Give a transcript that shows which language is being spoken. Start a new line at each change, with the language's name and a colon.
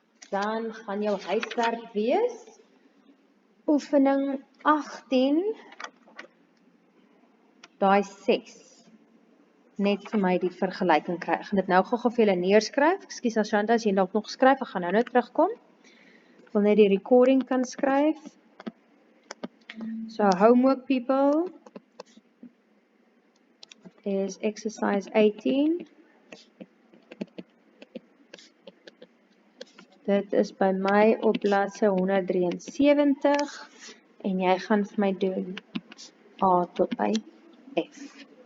Afrikaans: Dan gaan jou huiswerk wees oefening 18 daai 6. Net vir my die vergelyking kry. Ek gaan dit nou gou-gou vir julle neerskryf. Ekskuus Ashanta, as jy dalk nog skryf, ek gaan nou terugkom. Ek wil net die recording kan skryf.
English: So homework people is exercise 18.
Afrikaans: Dit is by my op bladsy 173 en jy gaan vir my doen A tot by F.